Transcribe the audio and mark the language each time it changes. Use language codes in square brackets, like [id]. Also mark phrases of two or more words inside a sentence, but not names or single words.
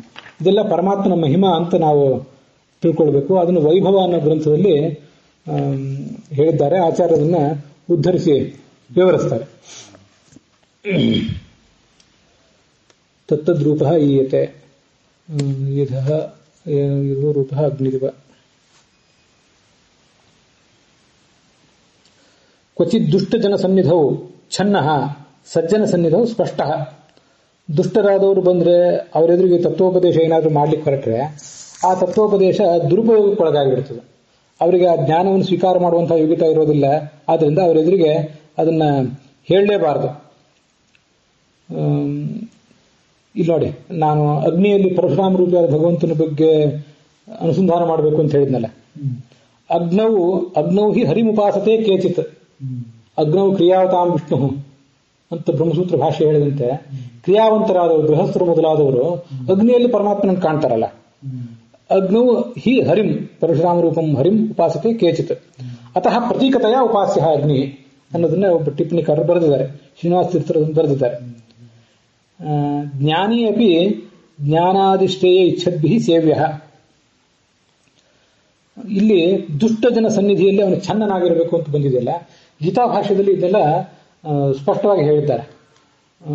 [kn] ಇದೆಲ್ಲ ಪರಮಾತ್ಮನ ಮಹಿಮಾ ಅಂತ ನಾವು ತಿಳ್ಕೊಳ್ಬೇಕು. ಅದನ್ನು ವೈಭವ ಅನ್ನೋ ಗ್ರಂಥದಲ್ಲಿ ಹೇಳಿದ್ದಾರೆ. ಆಚಾರ್ಯರನ್ನ ಉದ್ಧರಿಸಿ ವಿವರಿಸ್ತಾರೆ. [sa] ತತ್ತದ್ರೂಪ ಈಯತೆ ರೂಪ ಅಗ್ನಿರಿವ ಕ್ವಚಿತ್ ದುಷ್ಟಜನ ಸನ್ನಿಧೌ ಛನ್ನ ಸಜ್ಜನ ಸನ್ನಿಧೌ ಸ್ಪಷ್ಟ. [kn] ದುಷ್ಟರಾದವರು ಬಂದ್ರೆ ಅವರೆದುರಿಗೆ ತತ್ವೋಪದೇಶ ಏನಾದರೂ ಮಾಡ್ಲಿಕ್ಕೆ ಹೊರಟ್ರೆ ಆ ತತ್ವೋಪದೇಶ ದುರುಪಯೋಗಕ್ಕೊಳಗಾಗಿಬಿಡ್ತದೆ. ಅವರಿಗೆ ಆ ಜ್ಞಾನವನ್ನು ಸ್ವೀಕಾರ ಮಾಡುವಂತಹ ಯೋಗ್ಯತೆ ಇರೋದಿಲ್ಲ. ಆದ್ರಿಂದ ಅವರೆದುರಿಗೆ ಅದನ್ನ ಹೇಳಲೇಬಾರದು. ಇಲ್ಲಿ ನೋಡಿ, ನಾನು ಅಗ್ನಿಯಲ್ಲಿ ಪರಶುರಾಮ ರೂಪಿಯಾದ ಭಗವಂತನ ಬಗ್ಗೆ ಅನುಸಂಧಾನ ಮಾಡಬೇಕು ಅಂತ ಹೇಳಿದ್ನಲ್ಲ. [sa] ಅಗ್ನೌ ಹಿ ಹರಿಮುಪಾಸತೆ ಕೇಚಿತ್ ಅಗ್ನೌ ಕ್ರಿಯಾವತಾಂ ವಿಷ್ಣು [kn] ಅಂತ ಬ್ರಹ್ಮಸೂತ್ರ ಭಾಷೆ ಹೇಳಿದಂತೆ ಕ್ರಿಯಾವಂತರಾದವರು ಗೃಹಸ್ಥರು ಮೊದಲಾದವರು ಅಗ್ನಿಯಲ್ಲಿ ಪರಮಾತ್ಮನನ್ನು ಕಾಣ್ತಾರಲ್ಲ. [sa] ಅಗ್ನೌ ಹಿ ಹರಿಂ ಪರಶುರಾಮ ರೂಪಂ ಹರಿಂ ಉಪಾಸತೆ ಕೇಚಿತ್ ಅತಃ ಪ್ರತೀಕತೆಯ ಉಪಾಸ್ಯ ಅಗ್ನಿ [kn] ಅನ್ನೋದನ್ನ ಒಬ್ಬ ಟಿಪ್ಪಣಿಕಾರರು ಬರೆದಿದ್ದಾರೆ. ಶ್ರೀನಿವಾಸ ತೀರ್ಥರು ಬರೆದಿದ್ದಾರೆ. [sa] ಜ್ಞಾನಿ ಅಪಿ ಜ್ಞಾನಾದಿಷ್ಟೇಯ ಇಚ್ಛದ್ಭಿ ಸೇವ್ಯ. [kn] ಇಲ್ಲಿ ದುಷ್ಟ ಜನ ಸನ್ನಿಧಿಯಲ್ಲಿ ಅವನು ಚನ್ನನಾಗಿರಬೇಕು ಅಂತ ಬಂದಿದೆಯಲ್ಲ, ಗೀತಾಭಾಷ್ಯದಲ್ಲಿ ಇದೆಲ್ಲ ಸ್ಪಷ್ಟವಾಗಿ ಹೇಳಿದ್ದಾರೆ.